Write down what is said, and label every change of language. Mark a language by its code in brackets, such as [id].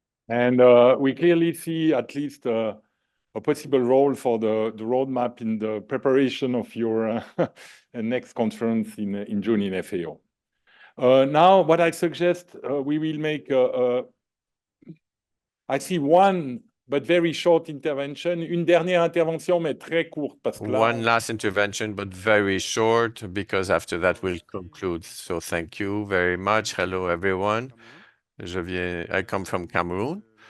[en] And we clearly see at least a possible role for the roadmap in the preparation of your next conference in June in FAO. Now, what I suggest, we will make I see one but very short intervention. [fr] Une dernière intervention, mais très courte, parce que là, [en] One last intervention, but very short, because after that we'll conclude. So thank you very much. Hello, everyone. I come from Cameroon.